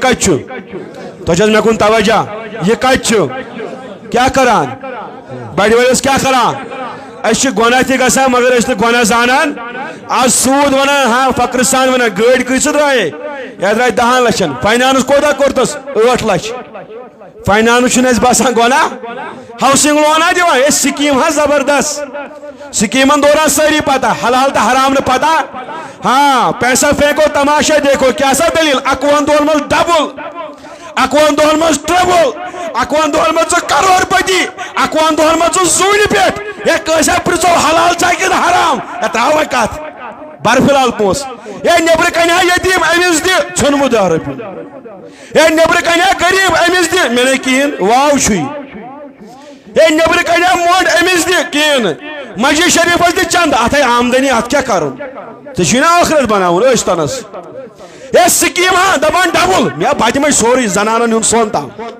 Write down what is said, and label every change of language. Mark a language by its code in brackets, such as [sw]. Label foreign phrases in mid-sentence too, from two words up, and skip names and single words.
[ks] کتہِ چھُ تۄہہِ چھِ حظ مےٚ کُن توجہ یہِ کتہِ چھُ کیٛاہ کران بڑِ وٲلِس کیٛاہ کران أسۍ چھِ گۄناہ تہِ گژھان مگر أسۍ نہٕ گۄناہ زانان آز سوٗد ونان ہاں فخرٕ سان ونان گٲڑۍ کۭژٕ درٛایے یتھ درٛاے 10 لچھن فاینانس کوتاہ کوٚرتس 8 لچھ فاینانس چھُنہٕ اَسہِ باسان گۄناہ ہاوسنگ لونا دِوان ہے سکیٖم حظ زبردست سکیٖمن دوران سٲری پتہ حلال تہٕ حرام نہٕ پتہ ہاں [ur] پیسہ پھینکو تماشا دیکھو [ks] کیٛاہ سا دٔلیٖل 21 دۄہن منٛز ڈبل 21 دۄہن منٛز ٹربل 21 دۄہن منٛز ژٕ کرور پتی 21 دۄہن منٛز ژٕ زوٗنہِ پٮ۪ٹھ ہے کٲنٛسہِ پرژھو حلال چھا کِنہٕ حرام ہے تراو وۄنۍ کتھ بر فِلحال پونٛسہٕ ہے نیبرٕ کنہِ ہا یتیٖم أمِس دِ ژھیوٚنمُت 10 رۄپیہِ ہے نیبرٕ کنہِ ہا غریٖب أمِس دِ مےٚ نَے کِہیٖنۍ واو چھُے ہے نیبرٕ کنہِ ہا مۄنٛڈ أمِس دِ کِہیٖنۍ نہٕ مسجد شریٖفس دِ چند اتھ ہے آمدنی اتھ کیٛاہ کرُن ژےٚ چھُے نا ٲخرت بناوُن ٲسۍتنس ہے سکیٖم ہا دپان ڈبل مےٚ بہٕ دِمے سورُے زنانن ہُنٛد سۄن تام